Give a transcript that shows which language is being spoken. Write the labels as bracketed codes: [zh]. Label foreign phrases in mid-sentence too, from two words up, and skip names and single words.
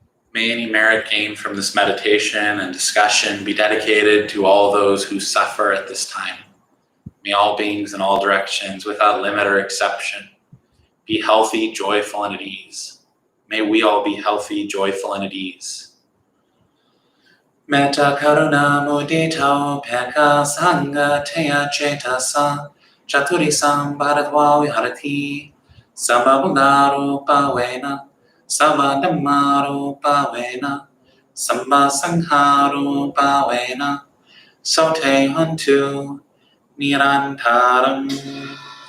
[en] May any merit gained from this meditation and discussion be dedicated to all those who suffer at this time. May all beings in all directions, without limit or exception, be healthy, joyful, and at ease. May we all be healthy, joyful, and at ease. [pi] Metta karuna mudita peka sangha teya cetasa chaturisam bharatva viharati samabungarupa vena sammadhammarupa vena sammasangharupa vena sote huntu nirantaram.